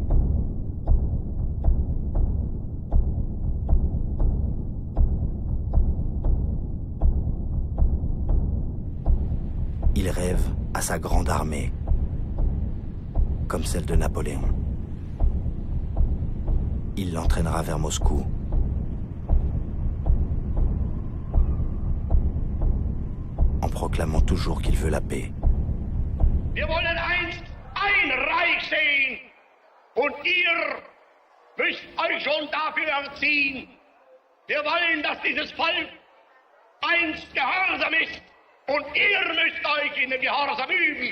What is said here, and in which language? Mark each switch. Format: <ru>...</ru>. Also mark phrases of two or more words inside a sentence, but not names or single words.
<fr>Il rêve à sa grande armée, comme celle de Napoléon. Il l'entraînera vers Moscou. En proclamant toujours qu'il veut la paix.</fr> <de>Wir wollen einst ein Reich sehen und ihr müsst euch schon dafür erziehen. Wir wollen, dass dieses Volk einst gehorsam ist und ihr müsst euch in den Gehorsam üben.</de>